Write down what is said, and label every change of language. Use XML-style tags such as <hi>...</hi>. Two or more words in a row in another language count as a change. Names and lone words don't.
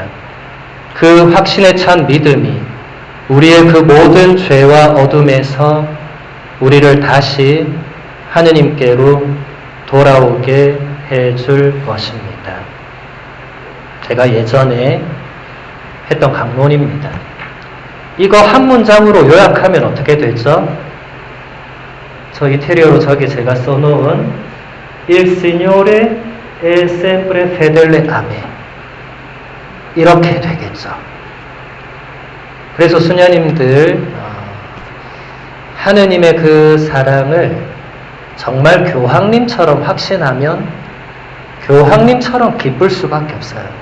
<ko>그 확신에 찬 믿음이 우리의 그 모든 죄와 어둠에서 우리를 다시 하느님께로 돌아오게 해줄 것입니다. 제가 예전에 했던 강론입니다. 이거 한 문장으로 요약하면 어떻게 되죠? 저 이태리어로 저기 제가 써놓은</ko> <it>Il Signore è sempre fedele a me.</it> <ko>이렇게 되겠죠. 그래서 수녀님들 하느님의 그 사랑을 정말 교황님처럼 확신하면 교황님처럼 기쁠 수밖에 없어요.</ko>